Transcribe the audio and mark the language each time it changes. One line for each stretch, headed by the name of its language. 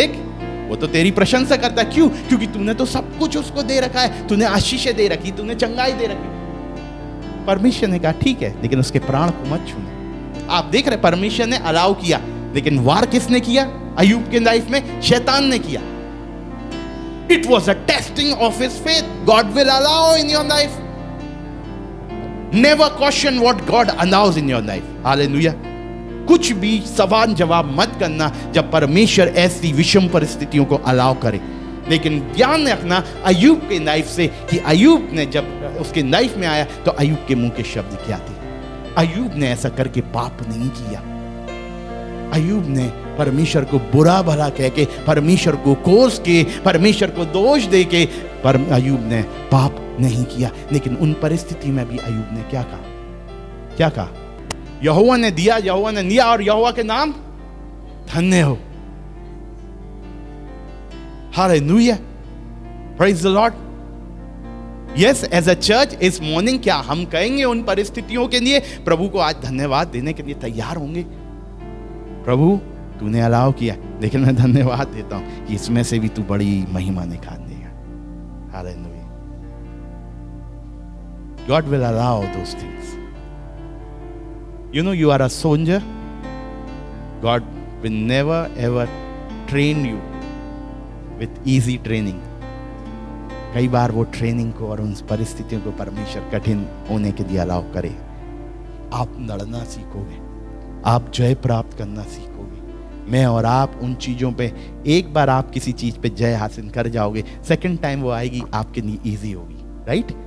Hindi: देख, वो तो तेरी प्रशंसा करता है। क्यों? क्योंकि तूने तो सब कुछ उसको दे रखा है, तूने आशीषें दे रखी, तूने चंगाई दे रखी। परमेश्वर ने कहा ठीक है, लेकिन उसके प्राण को मत छूना। आप देख रहे, परमेश्वर ने अलाउ किया, लेकिन वार किसने किया? अय्यूब के लाइफ में शैतान ने किया।
English: It was a testing of his faith. God will allow in your life. Never question what God allows in your life. Hallelujah.
Hindi: कुछ भी सवाल जवाब मत करना जब परमेश्वर ऐसी विषम परिस्थितियों को अलाउ करे। लेकिन ध्यान रखना अय्यूब के लाइफ से कि अय्यूब ने जब उसके लाइफ में आया तो अय्यूब के मुंह के शब्द क्या थे? अय्यूब ने ऐसा करके पाप नहीं किया। अय्यूब ने परमेश्वर को बुरा भला कह के, परमेश्वर को कोस के, परमेश्वर को दोष दे के अय्यूब ने पाप नहीं किया। लेकिन उन परिस्थिति में भी अय्यूब ने क्या कहा? क्या कहा? यहोवा ने दिया, यहोवा ने लिया, और यहोवा के नाम धन्य हो। Hallelujah,
English: Praise the Lord. Yes, as a church इस morning
Hindi: क्या हम कहेंगे उन परिस्थितियों के लिए प्रभु को आज धन्यवाद देने के लिए तैयार होंगे? प्रभु तूने अलाउ किया, लेकिन मैं धन्यवाद देता हूं कि इसमें से भी तू बड़ी महिमा निकाल देगा। Hallelujah.
English: God will allow those things. You know, you are a soldier. God will never ever train you with easy training.
Hindi: कई बार वो ट्रेनिंग को और उन परिस्थितियों को परमेश्वर कठिन होने के लिए अलाउ करे। आप लड़ना सीखोगे, आप जय प्राप्त करना सीखोगे। मैं और आप उन चीज़ों पे, एक बार आप किसी चीज़ पे जय हासिल कर जाओगे, सेकंड टाइम वो आएगी आपके लिए ईजी होगी, राइट?